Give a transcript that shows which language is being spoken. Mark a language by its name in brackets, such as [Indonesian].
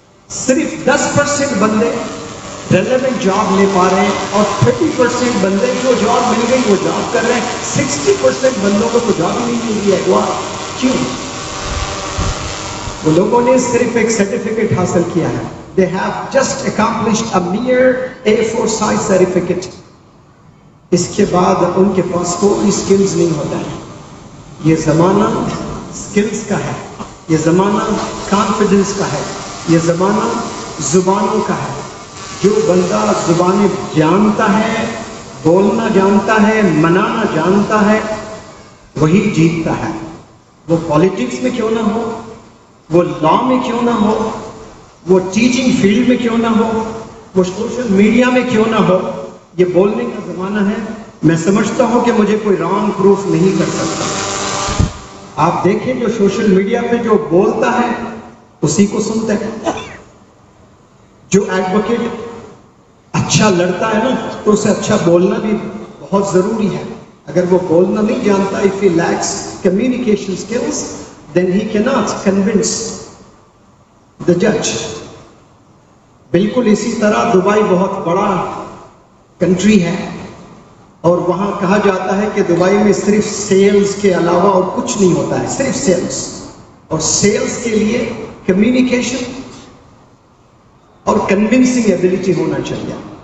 [Urdu] صرف 10% بندے relevant job لے پا رہے ہیں اور 30% بندے جو جاب مل گئی وہ جاب کر رہے ہیں. 60% بندوں کو تو جاب ہی نہیں مل رہی ہے. کیوں؟ وہ لوگوں نے صرف ایک سرٹیفکیٹ حاصل کیا ہے. [English] They have just accomplished a mere A4 size certificate. [Urdu] اس کے بعد ان کے پاس کوئی سکلز نہیں ہوتا ہے. یہ زمانہ سکلز کا ہے, یہ زمانہ کانفیڈنس کا ہے, یہ زمانہ زبانوں کا ہے. جو بندہ زبانیں جانتا ہے, بولنا جانتا ہے, منانا جانتا ہے, وہی جیتتا ہے. وہ پالیٹکس میں کیوں نہ ہو, وہ لا میں کیوں نہ ہو, وہ ٹیچنگ فیلڈ میں کیوں نہ ہو, وہ سوشل میڈیا میں کیوں نہ ہو. یہ بولنے کا زمانہ ہے. میں سمجھتا ہوں کہ مجھے کوئی رانگ پروف نہیں کر سکتا. آپ دیکھیں جو سوشل میڈیا پہ جو بولتا ہے اسی کو سنتے ہیں. جو ایڈوکیٹ اچھا لڑتا ہے نا تو اسے اچھا بولنا بھی بہت ضروری ہے. اگر وہ بولنا نہیں جانتا, [English] if he lacks communication skills, then he cannot convince the judge. [Urdu] بالکل اسی طرح دبئی بہت بڑا کنٹری ہے اور وہاں کہا جاتا ہے کہ دبئی میں صرف سیلز کے علاوہ اور کچھ نہیں ہوتا ہے, صرف سیلز. اور سیلز کے لیے کمیونیکیشن اور کنونسنگ ایبلٹی ہونا چاہیے.